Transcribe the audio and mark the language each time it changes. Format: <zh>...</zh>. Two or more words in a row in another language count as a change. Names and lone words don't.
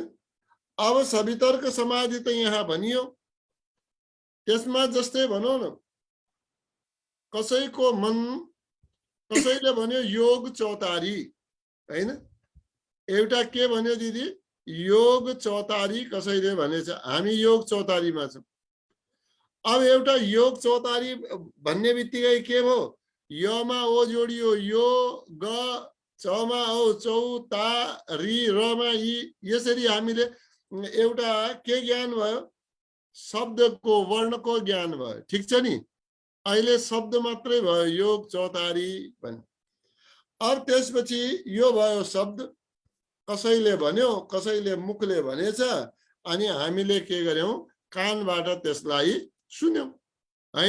<ne>अब सवितर्क समाधि त यहाँ भनियो, त्यसमा जस्तै भनौँ न, कसैको मन, कसैले भन्यो योग चौतारी हैन, एउटा के भन्यो दिदी, योग चौतारी कसैले भनेछ, हामी योग चौतारीमा छौँ। अब एउटा योग चौतारी भन्ने बित्तिकै के भयो, यमा ओ जोडियो यो, ग, चमा औ चौ, ता, रि, रमा इ, यसरी हामीले एउटा के ज्ञान भयो, शब्दको वर्णको ज्ञान भयो। ठिक छ नि, अहिले शब्द मात्रै भयो योग चौतारी भन्ने। अब त्यसपछि यो भयो शब्द, कसैले भन्यो, कसैले मुखले भनेछ, अनि हामीले के गर्यौं, कानबाट त्यसलाई सुन्यौं हैन।</ne>